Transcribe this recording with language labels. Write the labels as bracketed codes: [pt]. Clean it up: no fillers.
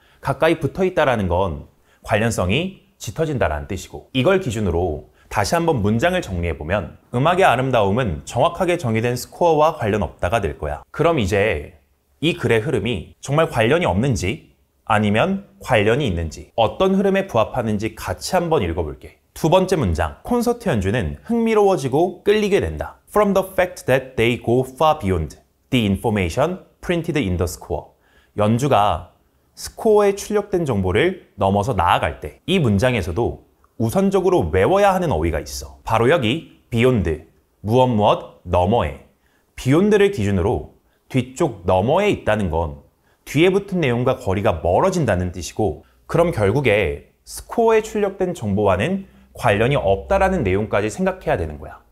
[ko] 가까이 붙어있다라는 건 관련성이 짙어진다라는 뜻이고, 이걸 기준으로 다시 한번 문장을 정리해보면 음악의 아름다움은 정확하게 정의된 스코어와 관련 없다가 될 거야. 그럼 이제 이 글의 흐름이 정말 관련이 없는지 아니면 관련이 있는지, 어떤 흐름에 부합하는지 같이 한번 읽어볼게. 두 번째 문장, 콘서트 연주는 흥미로워지고 끌리게 된다. [en] From the fact that they go far beyond the information printed in the score. [ko] 연주가 스코어에 출력된 정보를 넘어서 나아갈 때, 이 문장에서도 우선적으로 외워야 하는 어휘가 있어. 바로 여기 beyond, 무엇 너머에. beyond를 기준으로 뒤쪽 너머에 있다는 건 뒤에 붙은 내용과 거리가 멀어진다는 뜻이고, 그럼 결국에 스코어에 출력된 정보와는 관련이 없다라는 내용까지 생각해야 되는 거야.